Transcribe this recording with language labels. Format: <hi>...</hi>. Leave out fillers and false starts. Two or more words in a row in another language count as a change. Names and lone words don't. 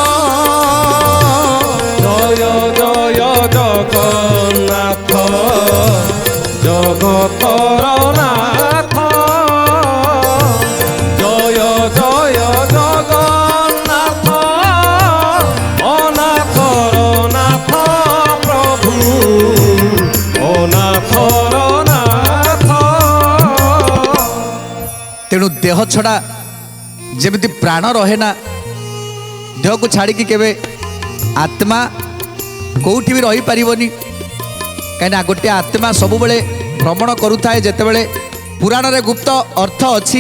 <or>ଜୟ ଜୟ ଜଗନ୍ନାଥ ଜଗତର ନାଥ। ଜୟ ଜୟ ଜଗନ୍ନାଥ ଅନାଥର ନାଥ ପ୍ରଭୁ ଅନାଥର ନାଥ। ତେଣୁ ଦେହ ଛଡ଼ା ଯେମିତି ପ୍ରାଣ ରହେ ନା, ଦେହକୁ ଛାଡ଼ିକି କେବେ ଆତ୍ମା କେଉଁଠି ବି ରହିପାରିବନି। କାହିଁକିନା ଗୋଟିଏ ଆତ୍ମା ସବୁବେଳେ ଭ୍ରମଣ କରୁଥାଏ, ଯେତେବେଳେ ପୁରାଣରେ ଗୁପ୍ତ ଅର୍ଥ ଅଛି।</or>